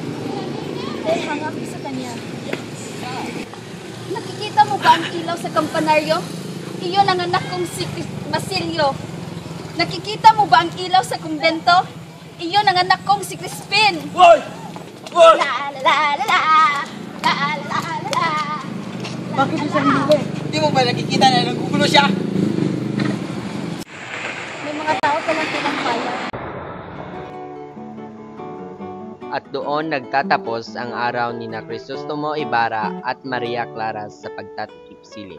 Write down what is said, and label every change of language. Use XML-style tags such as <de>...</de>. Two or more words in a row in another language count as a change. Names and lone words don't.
<tl>Dahil hanga ka sa kanya. Nakikita mo ba ang ilaw sa kampanaryo? Iyon ang anak kong si Basilio. Nakikita mo ba ang ilaw sa kumbento? Iyon ang anak kong si Crispin. Hoy! Hoy! La la la la la. La la la la. Bakit yung sarili mo? Hindi mo ba nakikita na nagkukulo siya? May mga tao palang tinampayan. At doon nagtatapos ang araw ni na Crisostomo Ibarra at Maria Clara sa pagtatakip siling.</tl>